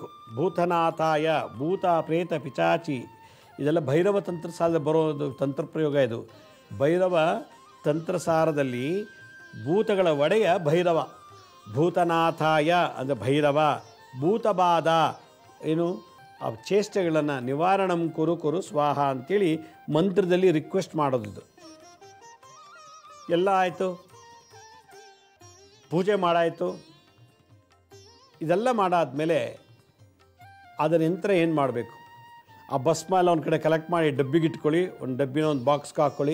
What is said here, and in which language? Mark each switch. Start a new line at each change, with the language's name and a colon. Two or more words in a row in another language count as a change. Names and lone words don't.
Kannada: ಭೂತನಾಥಾಯ, ಭೂತ ಪ್ರೇತ ಪಿಚಾಚಿ, ಇದೆಲ್ಲ ಭೈರವ ತಂತ್ರ ಸಾಲ ಬರೋದು ತಂತ್ರ ಪ್ರಯೋಗ. ಇದು ಭೈರವ ತಂತ್ರಸಾರದಲ್ಲಿ ಭೂತಗಳ ಒಡೆಯ ಭೈರವ, ಭೂತನಾಥಾಯ ಅಂದರೆ ಭೈರವ, ಭೂತಬಾಧ ಏನು ಆ ಚೇಷ್ಟೆಗಳನ್ನು
Sanskrit: ನಿವಾರಣಂ ಕುರು ಕುರು ಸ್ವಾಹ
Kannada: ಅಂಥೇಳಿ ಮಂತ್ರದಲ್ಲಿ ರಿಕ್ವೆಸ್ಟ್ ಮಾಡೋದು. ಎಲ್ಲ ಆಯಿತು, ಪೂಜೆ ಮಾಡಾಯಿತು. ಇದೆಲ್ಲ ಮಾಡಾದ್ಮೇಲೆ ಅದರ ಯಂತ್ರ ಏನು ಮಾಡಬೇಕು? ಆ ಭಸ್ಮ ಎಲ್ಲ ಒಂದು ಕಡೆ ಕಲೆಕ್ಟ್ ಮಾಡಿ ಡಬ್ಬಿಗೆ ಇಟ್ಕೊಳ್ಳಿ, ಒಂದು ಡಬ್ಬಿನ ಒಂದು ಬಾಕ್ಸ್ಗೆ ಹಾಕ್ಕೊಳ್ಳಿ.